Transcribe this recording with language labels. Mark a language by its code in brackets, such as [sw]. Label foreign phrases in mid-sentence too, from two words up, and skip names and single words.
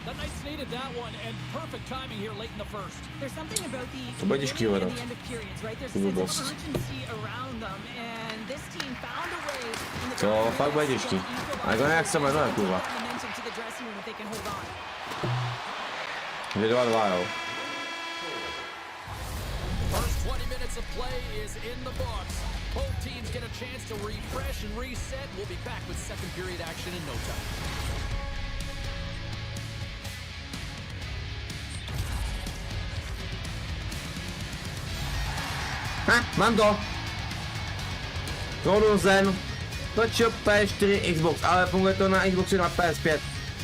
[en] The Knights needed that one, and perfect timing here late in the first. There's something about the end of periods, right? There's a sense of urgency around them, and this team found a way in the [cs] To fakt bude těžký. A jako nějak se jmenuje, kurva. 2-2, jo. [en] First 20 minutes of play is in the books. Both teams get a chance to refresh and reset. We'll be back with second period action in no time. [cs] Mám to. Kronusen. Točil P4 Xbox, ale funguje to na Xboxu na PS5.